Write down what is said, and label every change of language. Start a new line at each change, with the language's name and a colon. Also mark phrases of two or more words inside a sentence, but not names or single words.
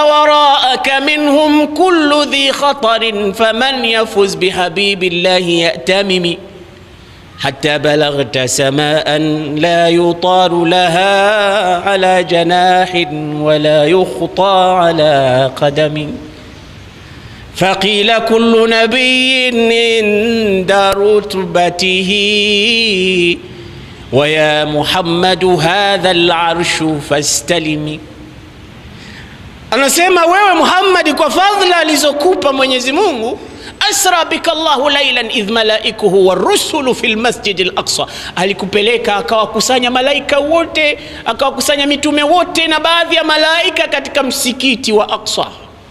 Arabic: وراءك منهم كل ذي خطر فمن يفز بحبيب الله يأتمم حتى بلغت سماء لا يطار لها على جناح ولا يخطى على قدم فقيل كل نبي عند رتبته ويا محمد هذا العرش فاستلم.
Swahili: Anasema wewe Muhammad, kwa fadhila alizokupa Mwenyezi Mungu,
Arabic: أسرى بك الله ليلا إذ ملائكه والرسل في المسجد الأقصى,
Swahili: alikupeleka akawakusanya malaika wote, akawakusanya mitume wote na baadhi ya malaika katika msikiti wa Aqsa.